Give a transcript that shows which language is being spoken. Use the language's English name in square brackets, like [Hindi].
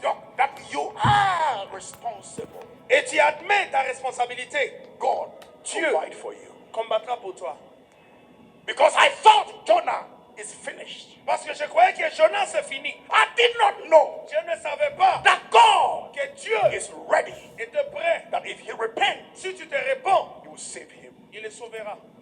[English] that you are responsible, [French] et tu admets ta responsabilité, [English] God [French] Dieu [English] provide for you. [French] combattra pour toi. [English] Because I thought Jonah is finished. [French] Parce que je croyais que Jonas c'est fini. [English] I did not know [French] Je ne savais pas [English] that God [French] que Dieu [English] is ready. [French] était prêt. [English] That if he repents, [French] Si tu te réponds, [English] he will save him. [French] il le sauvera.